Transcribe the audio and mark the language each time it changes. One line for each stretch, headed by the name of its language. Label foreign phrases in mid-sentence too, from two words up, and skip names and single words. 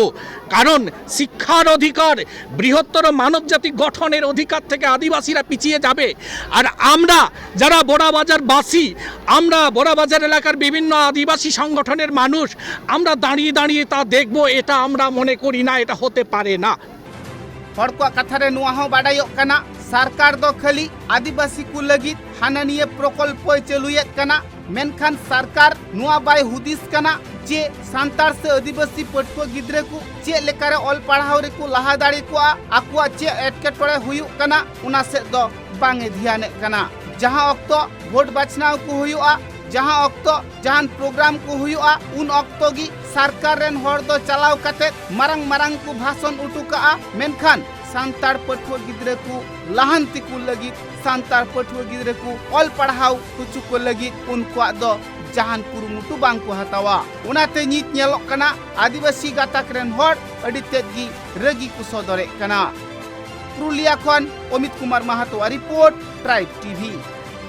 Bangla: কারণ শিক্ষার অধিকার, বৃহত্তর মানবজাতি গঠনের অধিকার থেকে আদিবাসীরা পিছিয়ে যাবে। আর আমরা যারা বড়াবাজারবাসী, আমরা বড়াবাজার এলাকার বিভিন্ন আদিবাসী সংগঠনের মানুষ, আমরা দাঁড়িয়ে দাঁড়িয়ে তা দেখব, এটা আমরা মনে করি না, এটা হতে পারে না।
Santali: हर को कथा रे नुआ हो बाडायो कना सरकार दो खाली आदिवासी को लगी हानानिय प्रकल्प चलुयत कना मेनखान सरकार नुआ बाय हुदिस कना जे सांतार से आदिवासी पटको गिद्रे को चे लेकारे ऑल पढ़ाव रे को लहा दाड़ी को आकुआ चे एटकेटोड़े हुयु कना उना से दो बांगे ध्यान कना जहां अक्तो वोट बाचनाव को हुयुआ जहां अक्तो जहां प्रोग्राम को हुयुआ उन अक्तो गी सरकार रेन हर दो चलाव कते मारंग मारंग को भाषण उठुका मेनखान सांतार पटुआ गिद्रे को लहानती को लगी सांतार पटुआ गिद्रे को ऑल पढ़ाव कुछ को लगी उनको दो जहान कुरुमुटु बांग को हतावा उनाते नीत नेलोक कना आदिवासी गाताक रेन हर अडी तेगी रगी को सदरे कना पुरुलिया खन अमित कुमार महातो रिपोर्ट ट्राइब टीवी।